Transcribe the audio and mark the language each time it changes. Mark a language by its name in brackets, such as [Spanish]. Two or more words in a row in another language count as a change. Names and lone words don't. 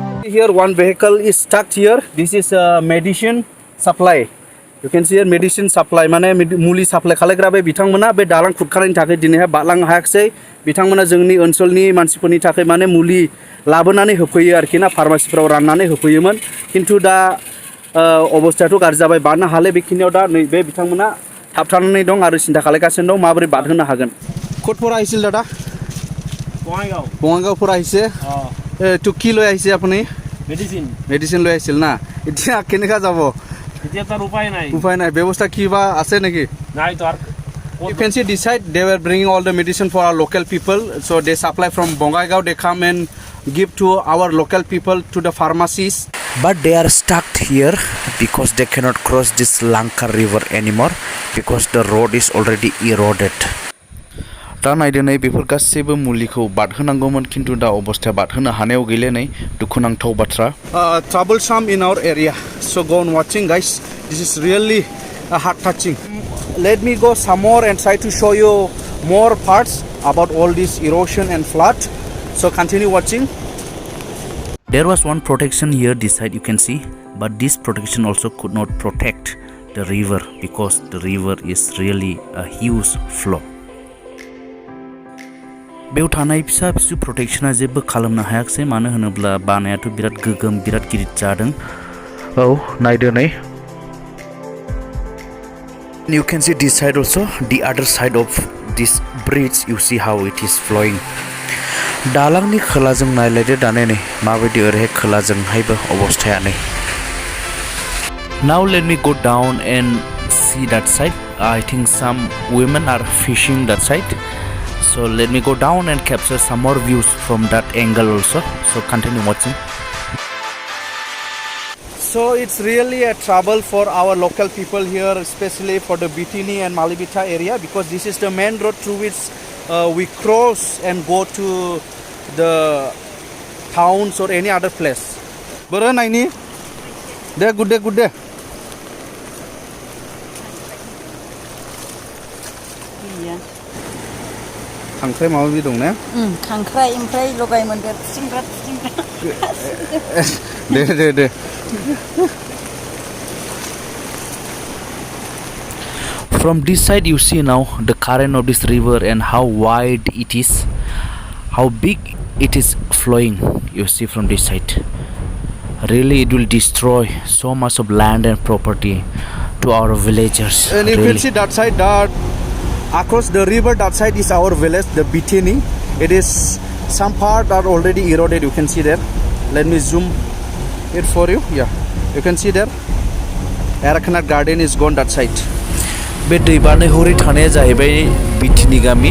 [English] Here one vehicle is stuck here. This is a medicine supply. You can see here medicine supply. [Bodo] माने मुलि supply खालायग्रा बे बिथांमोना बे दालां खुरखानायनि थाखाय दिनैहाय बारलांनो हायाखै. बिथांमोना जोंनि ओनसोलनि मानसिफोरनि थाखाय माने मुलि लाबोनानै होफैयो आरोखि ना फार्मासिफोराव राननानै होफैयोमोन. किन्तु दा अबस्थायाथ' गाज्रि जाबाय बारनो हाले बेखिनियाव दा नैबे बिथांमोना थाबथानानै दं आरो सिन्था खालायगासिनो दं माबोरै बारहोनो हागोन. [Assamese] ক'ত আহিছিল দাদা? বঙাইগাঁও পৰা আহিছে. তো কি লৈ আহিছে আপুনি? মেডিচিন লৈ আহিছিল না. এতিয়া কেনেকৈ যাব? এতিয়া তাৰ উপায় নাই ব্যৱস্থা কিবা আছে নেকি? নাই তো [English] You can see this side they were bringing all the medicine for our local people, so they supply from Bongaigaon. They come and give to our local people to the pharmacies. But they are stuck here because they cannot cross this Lanka river anymore because the road is already eroded. [Bodo] दा नायदो नै बेफोर गासैबो मुलिखौ बादहोनांगौमोन किन्तु दा अबस्थाया बादहोनो हानायाव गैले नै दुखुनांथाव बाथ्रा. [English] Troublesome in our area, so go on watching guys. This is really heart touching. Let me go some more and try to show you more parts about all this erosion and flood. So continue watching. There was one protection here this side you can see, but this protection also could not protect the river because the river is really a huge flow. [Bodo] बेयाव थानाय फिसा फिसौ प्रटेक्शना जेबो खालामनो हायाखै मानो होनोब्ला बानायाथ' बिराद गोगोम बिराद गिदिर जादों. औ नायदो नै. [English] You can see this side also, the other side of this bridge you see how it is flowing. [Bodo] दालांनि खोलाजों नायलायदो दाने नै माबायदि ओरैहाय खोलाजोंहायबो अबस्थाया नै. [English] Now let me go down and see that side. I think some women are fishing that side. So let me go down and capture some more views from that angle also. So continue watching. So it's really a trouble for our local people here, especially for the Betini and Malivita area, because this is the main road through which we cross and go to the towns or any other place. Bro, naini? There, good day. [Bodo] खांख्राइ माबा माबि दं ने? खांख्राइ ओमफ्राय लगाय मोन्देर खुसिंग्रा दे. [English] From this side you see now the current of this river and how wide it is, how big it is flowing. You see from this side. Really it will destroy so much of land and property to our villagers. And you can see that side, that across the river, that side is our village, the Betini. It is some part are already eroded. You can see there. Let me zoom it for you. Yeah, you can see there. Arakanat garden is gone that side. [Bodo] बे दै बारनाय हरै थानाया जाहैबाय बिटिनि गामि.